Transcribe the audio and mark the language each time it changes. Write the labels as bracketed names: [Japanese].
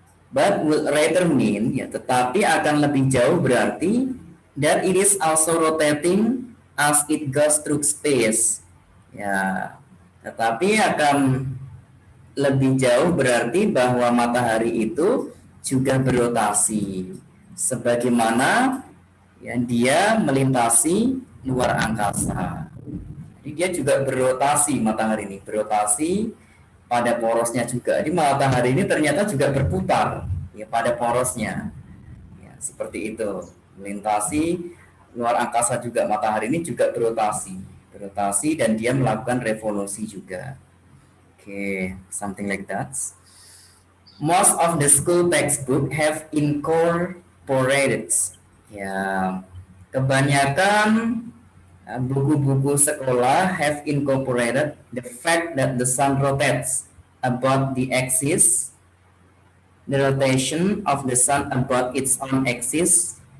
[English] But would rather mean, [Indonesian] ya, tetapi akan lebih jauh berarti [English] that it is also rotating as it goes through space. [Indonesian] Ya, tetapi akan lebih jauh berarti bahwa matahari itu juga berotasi, sebagaimana, ya, dia melintasi luar angkasa. Jadi dia juga berotasi, matahari ini berotasi pada porosnya juga. Jadi matahari ini ternyata juga berputar, ya, pada porosnya, ya, seperti itu, melintasi luar angkasa juga. Matahari ini juga berotasi dan dia melakukan revolusi juga. [English] Okay, something like that. Most of the school textbook have incorporated, [Indonesian] ya, kebanyakan buku-buku sekolah [English] have incorporated the fact that the sun rotates about the axis, the rotation of the sun about its own axis.